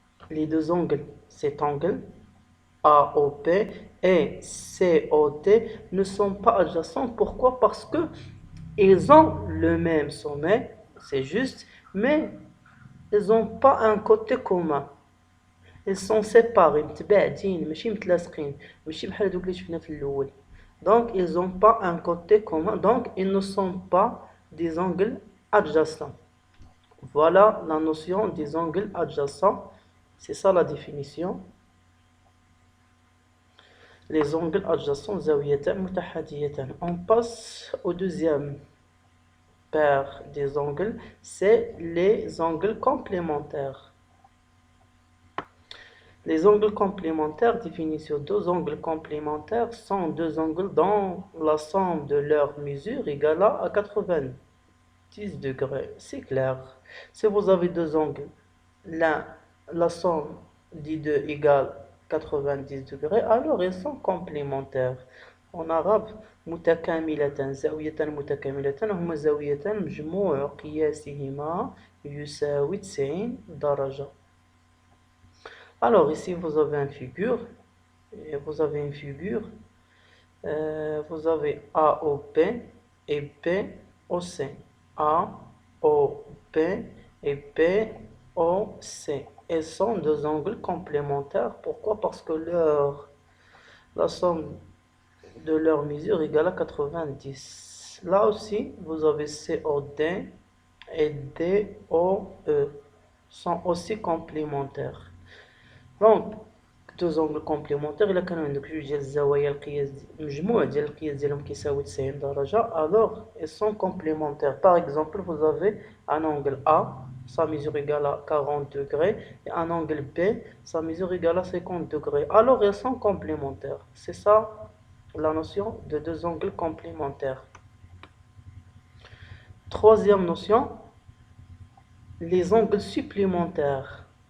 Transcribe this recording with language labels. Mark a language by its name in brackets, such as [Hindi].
[French] Les deux angles, cet angle AOP et COD ne sont pas adjacents. Pourquoi? Parce que ils ont le même sommet, c'est juste, mais ils n'ont pas un côté commun. Ils sont séparés [Arabic] متباعدين ماشي متلاصقين ماشي بحال دوك اللي شفنا في الاول. [French] Donc ils n'ont pas un côté commun, donc ils ne sont pas des angles adjacents. Voilà la notion des angles adjacents, c'est ça la définition. Les angles adjacents [Arabic] زاويتان متحاديتان. [French] On passe au deuxième paire des angles, c'est les angles complémentaires. Les angles complémentaires, définition: deux angles complémentaires sont deux angles dont la somme de leurs mesures égale à 90 degrés. C'est clair. Si vous avez deux angles, la somme des deux égale 90 degrés, alors ils sont complémentaires. En arabe, [Arabic] متكاملتان زاويتان متكاملتان هما زاويتان مجموع قياسهما يساوي 90 درجة. [French] Alors ici vous avez une figure, vous avez AOP et POC, AOP et POC. Elles sont deux angles complémentaires. Pourquoi? Parce que la somme de leur mesure égale à 90. Là aussi, vous avez COD et DOE sont aussi complémentaires. Donc deux angles complémentaires [Arabic] إلا كانوا عندك جوج ديال الزوايا القياس مجموع ديال القياس ديالهم كيساوي 90 درجة, [French] alors ils sont complémentaires. Par exemple, vous avez un angle A, sa mesure égale à 40 degrés, et un angle B, sa mesure égale à 50 degrés. Alors ils sont complémentaires. C'est ça la notion de deux angles complémentaires. Troisième notion, les angles supplémentaires.